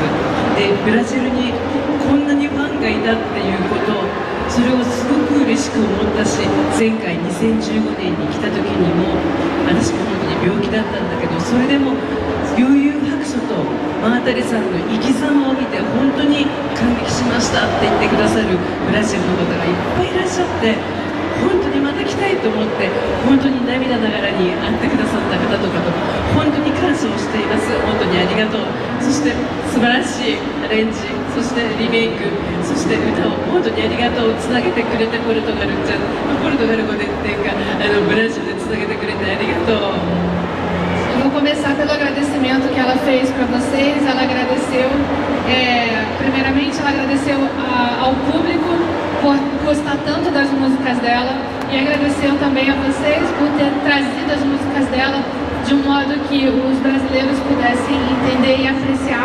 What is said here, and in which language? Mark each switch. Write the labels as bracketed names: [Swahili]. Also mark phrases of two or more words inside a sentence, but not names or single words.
[Japanese] でブラジルにこんなにファンがいたっていうこと、それをすごく嬉しく思ったし、前回2015年に来た時にも私も本当に病気だったんだけど、それでも悠々白書と真渡さんの生き様を見て本当に感激しましたって言ってくださるブラジルの方がいっぱいいらっしゃって、本当にまた来たいと思って、本当に涙ながらに会ってくださった方とかと本当に感謝をしています。本当にありがとう。そして素晴らしいアレンジ、そしてリメイク、そして歌を本当にありがとう。つなげてくれてポルトガルちゃん、ポルトガル語でっていうかブラジルでつなげてくれてありがとう。 [Portuguese] Eu vou começar pelo agradecimento que ela fez para vocês. Ela agradeceu, primeiramente, ela agradeceu ao público por gostar tanto das músicas dela, e agradeceu também a vocês por ter trazido as músicas dela de um modo que os brasileiros pudessem entender e apreciar.